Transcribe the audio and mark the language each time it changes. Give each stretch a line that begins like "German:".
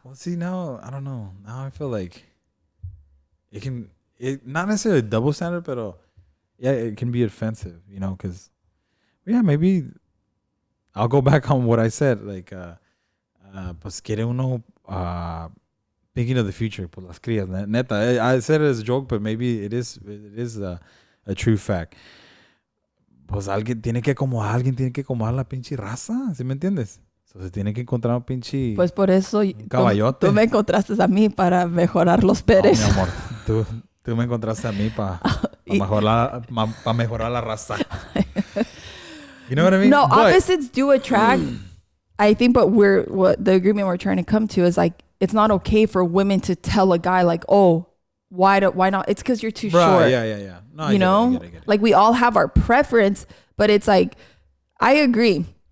English: Well, see, now I don't know. Now I feel like it not necessarily a double standard, but it can be offensive, you know, because maybe I'll go back on what I said, like
Spanish: pues quiere uno
English: thinking of the future,
Spanish: por las crías, neta.
English: I said it as a joke, but maybe it is a true fact.
Spanish: Pues alguien tiene que acomodar la pinche raza, ¿sí me entiendes? So, se tiene que encontrar un pinche pues por eso caballote. Tú me encontraste a mí para mejorar los Pérez. No, mi amor, tú me encontraste a mí para mejorar la raza.
English: You know what I mean? No, opposites do attract. I think, but what the agreement we're trying to come to is like, it's not okay for women to tell a guy like, "Oh, why not?" It's because you're too short. Yeah. No, you know, I get it. Like we all have our preference, but it's like, I agree.